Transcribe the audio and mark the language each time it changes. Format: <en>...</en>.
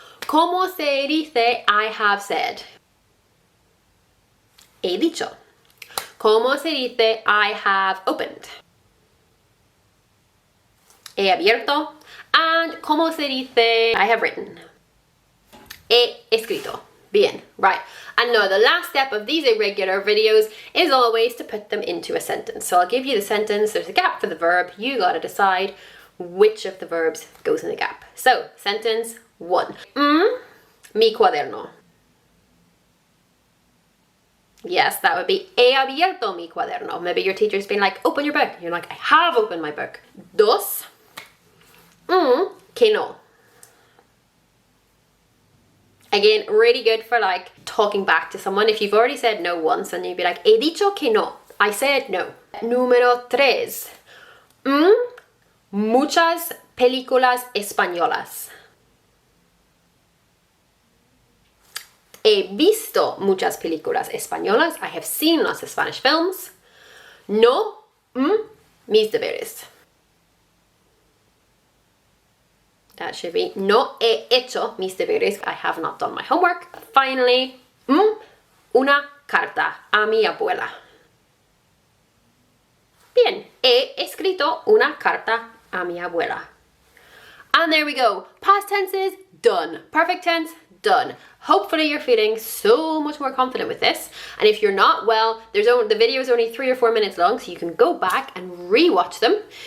<es>¿Cómo se dice</es> <en>I have said?</en> <es>He dicho. ¿Cómo se dice</es> <en>I have opened?</en> <es>He abierto. And ¿cómo se dice</es> <en>I have written?</en> <es>He escrito. Bien, right.</es> <en>And now the last step of these irregular videos is always to put them into a sentence. So I'll give you the sentence, there's a gap for the verb, you gotta decide which of the verbs goes in the gap. So, sentence 1.</en> <es>Mi cuaderno.</es> <en>Yes, that would be</en> <es>he abierto mi cuaderno.</es> <en>Maybe your teacher's been like, open your book. You're like, I have opened my book. 2.</en> <es>Que no.</es> <en>Again, really good for like talking back to someone. If you've already said no once and you'd be like,</en> <es>he dicho que no.</es> <en>I said no. Número 3.</en> <es>Muchas películas españolas. He visto muchas películas españolas.</es> <en>I have seen lots of Spanish films.</en> <es>No, mis deberes.</es> <en>That should be</en> <es>no he hecho mis deberes.</es> <en>I have not done my homework.</en> <es>Finally, una carta a mi abuela. Bien, he escrito una carta a mi abuela.</es> <en>And there we go. Past tenses, done. Perfect tense, done. Hopefully you're feeling so much more confident with this. And if you're not, well, the video is only 3 or 4 minutes long, so you can go back and re-watch them.</en>